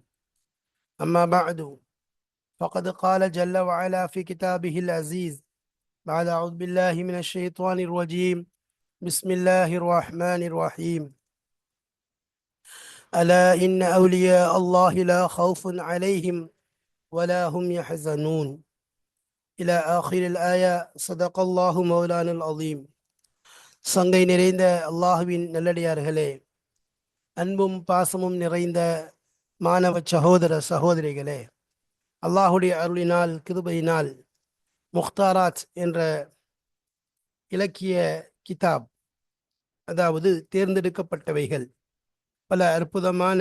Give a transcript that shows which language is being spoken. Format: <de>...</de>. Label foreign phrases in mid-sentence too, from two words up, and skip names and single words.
<ar>أما بعد، فقد قال جل وعلا في كتابه العزيز بعد أعوذ بالله من الشيطان الرجيم. بسم الله الرحمن الرحيم. ألا إن أولياء الله لا خوف عليهم ولا هم يحزنون إلى آخر الآية. صدق الله مولانا العظيم.</ar> <ta>சங்கை நிறைந்த அல்லாஹுவின் நல்லடியார்களே, அன்பும் பாசமும் நிறைந்த மாணவ சகோதர சகோதரிகளே, அல்லாஹுடைய அருளினால் கிருபையினால் முக்தாராத் என்ற இலக்கிய கிதாப், அதாவது தேர்ந்தெடுக்கப்பட்டவைகள், பல அற்புதமான</ta>